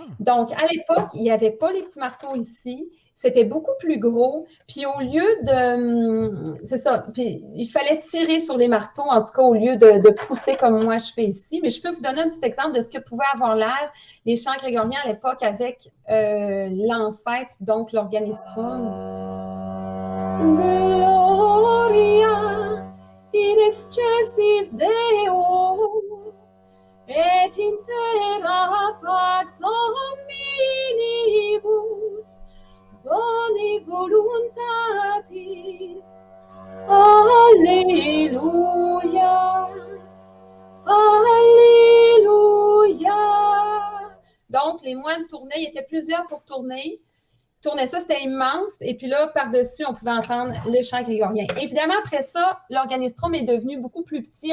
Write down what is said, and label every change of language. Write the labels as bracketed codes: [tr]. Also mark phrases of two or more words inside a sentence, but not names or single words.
[fr] Donc, à l'époque, il n'y avait pas les petits marteaux ici. C'était beaucoup plus gros. Puis au lieu de... C'est ça. Puis il fallait tirer sur les marteaux, en tout cas, au lieu de pousser comme moi je fais ici. Mais je peux vous donner un petit exemple de ce que pouvaient avoir l'air les chants grégoriens à l'époque avec l'ancêtre, donc l'organistrum. [la] Gloria in excelsis Deo et in terra pax hominibus boni voluntatis. [fr] Alléluia. Alléluia. Donc, les moines tournaient, il y était plusieurs pour tourner. Tournaient ça, c'était immense. Et puis là, par-dessus, on pouvait entendre le chant grégorien. Évidemment, après ça, l'organistrum est devenu beaucoup plus petit.